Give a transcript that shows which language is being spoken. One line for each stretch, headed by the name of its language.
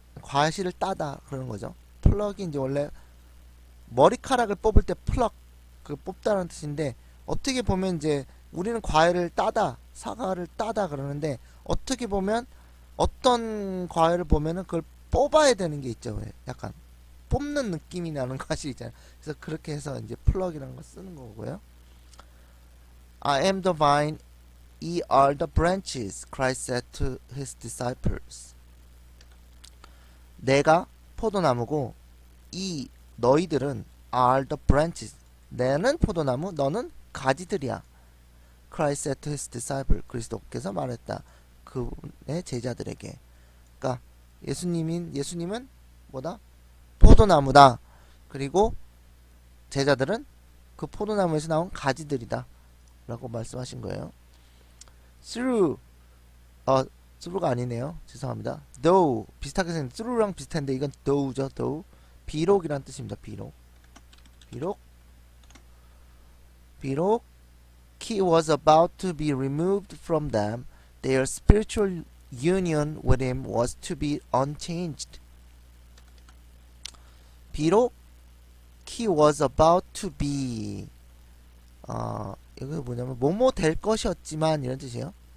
Korean: 과실을 따다 그러는 거죠. 플럭이 이제 원래 머리카락을 뽑을 때 플럭 뽑다라는 뜻인데 어떻게 보면 이제 우리는 과일을 따다, 사과를 따다 그러는데 어떻게 보면 어떤 과일을 보면은 그걸 뽑아야 되는 게 있죠. 약간 뽑는 느낌이 나는 과실 있잖아요. 그래서 그렇게 해서 이제 플럭이라는 거 쓰는 거고요.
English: I am the vine, ye are the branches, Christ said to his disciples.
Korean: 내가 포도나무고 이 너희들은
English: are the branches.
Korean: 내는 포도나무, 너는 가지들이야.
English: Christ said to his disciples.
Korean: 그리스도께서 말했다. 그의 제자들에게. 그러니까 예수님은 뭐다? 포도나무다. 그리고 제자들은 그 포도나무에서 나온 가지들이다 라고 말씀하신 거예요. through through가 아니네요. 죄송합니다. though 비슷하게 생겼는데 through랑 비슷한데 이건 though죠. though 비록이란 뜻입니다.
English: 비록 he was about to be removed from them, their spiritual union with him was to be unchanged.
Korean: 비록
English: he was about to be
Korean: 이거 뭐냐면 뭐뭐 될 것이었지만 이런 뜻이에요.